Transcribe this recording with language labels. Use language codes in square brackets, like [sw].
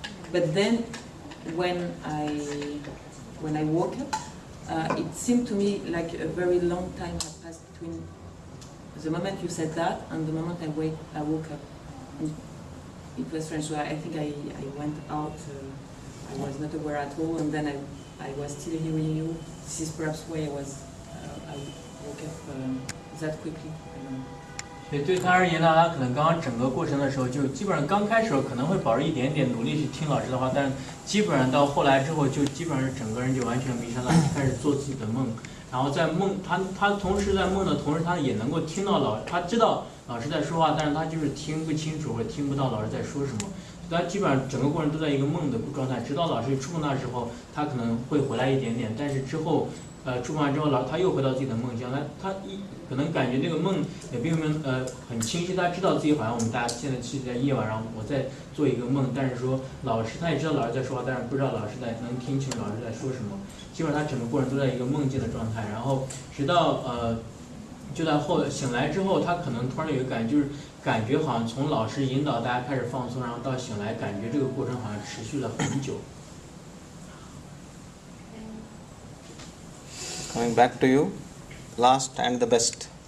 [en] But then when I woke up, it seemed to me like a very long time had passed between the moment you said that and the moment I woke up. And it was strange. So I think I went out. I was not aware at all, and then I was still hearing you. This is perhaps why I woke up that quickly. I don't know. [zh] 所以对他而言呢，他可能刚刚整个过程的时候，就基本上刚开始的时候可能会保持一点点努力去听老师的话，但是基本上到后来之后，就基本上是整个人就完全迷上了，开始做自己的梦。然后在梦，他同时在梦的同时，他也能够听到他知道老师在说话，但是他就是听不清楚或者听不到老师在说什么。他基本上整个过程都在一个梦的状态，直到老师触碰他的时候，他可能会回来一点点，但是之后。触碰完之后，他又回到自己的梦乡。他可能感觉这个梦也并没有很清晰。他知道自己好像我们大家现在是在夜晚，然后我在做一个梦，但是说他也知道老师在说话，但是不知道老师能听清老师在说什么。基本上他整个过程都在一个梦境的状态，然后直到就在醒来之后，他可能突然有一个感觉，就是感觉好像从老师引导大家开始放松，然后到醒来，感觉这个过程好像持续了很久。 [en] Coming back to you, last and the best.